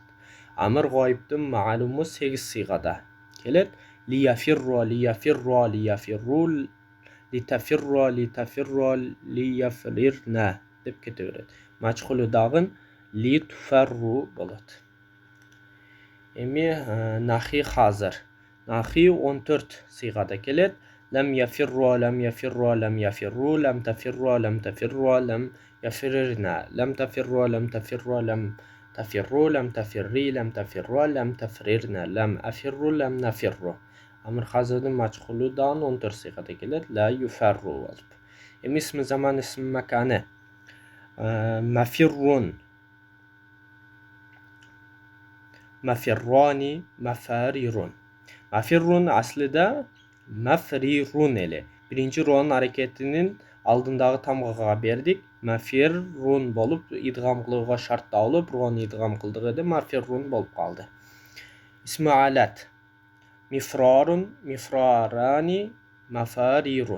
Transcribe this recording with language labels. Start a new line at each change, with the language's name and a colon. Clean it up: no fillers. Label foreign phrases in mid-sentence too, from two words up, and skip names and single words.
Kyrgyz: Амыр гайыптын маалуму 8 сыйгада келет.
Arabic: ليفرّ، لتفرّ، ليفررن
Kyrgyz: деп кете берет. Мачхулу дагы литуфарру болот. Эми нахи хазыр. Нахи 14 сыйгада келет.
Arabic: لم يفرّ، لم يفرّ، لم يفرّوا، لم تفرّ، لم تفرّ، لم يفررن، لم تفرّ، لم تفرّ، لم تفرّوا، لم تفرّي، لم تفرّ، لم تفررن، لم أفرّ، لم نفرّ.
Kyrgyz: Амыр хазырдын мачхулу дагы 14 сыйгада келет.
Arabic: لا يُفَرّ болуп.
Kyrgyz: Эми
Arabic: اسم زمان,
Kyrgyz: исми маканы.
Arabic: مفرّ، مفرّان، مفارر.
Kyrgyz: Мафиррун аслыда мафрирун эле. Биринчи ронун аракетинин алдындагы тамгага бердик. Мафиррун болуп идгам кылууга шартталып, рону идгам кылдык эде, мафиррун болуп калды. Исми алат.
Arabic: مفرار، مفراران، مفارر.